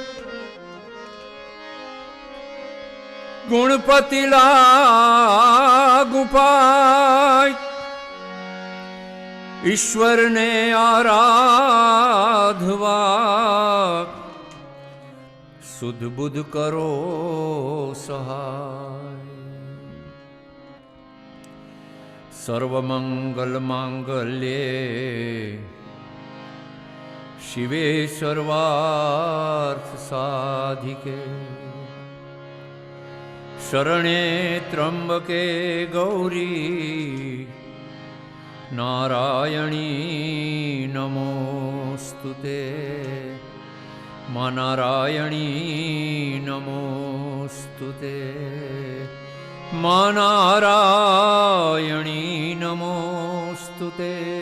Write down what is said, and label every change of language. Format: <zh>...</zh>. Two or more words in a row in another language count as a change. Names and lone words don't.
<gu>ગુણપતિ લાગુ પાય ઈશ્વર ને આરાધવા સુધ બુધ કરો સહાય।</gu> <sa>सर्वमंगल मांगल्ये शिवे सर्वार्थ साधिके शरणे त्र्यंबके गौरी नारायणी नमोस्तुते मा नारायणी नमोस्तुते मा नारायणी नमोस्तुते।</sa>